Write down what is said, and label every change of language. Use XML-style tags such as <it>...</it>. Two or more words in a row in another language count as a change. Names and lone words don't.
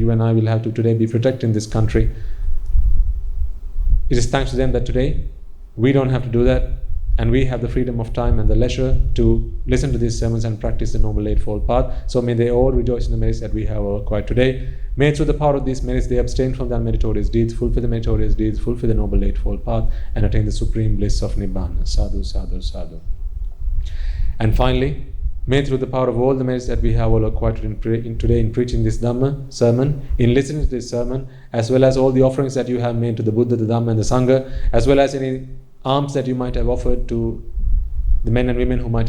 <en>You and I will have to today be protecting this country. It is thanks to them that today we don't have to do that, and we have the freedom of time and the leisure to listen to these sermons and practice the Noble Eightfold Path. So may they all rejoice in the merits that we have acquired today. May through the power of these merits they abstain from their meritorious deeds, fulfill the meritorious deeds, fulfill the Noble Eightfold Path, and attain the Supreme Bliss of Nibbana.</en> <pi>Sadhu, sadhu, sadhu.</pi> <en>And finally, may through the power of all the merits that we have all acquired today in preaching this Dhamma sermon, in listening to this sermon, as well as all the offerings that you have made to the Buddha, the Dhamma, and the Sangha, as well as any alms that you might have offered to the men and women who might</en>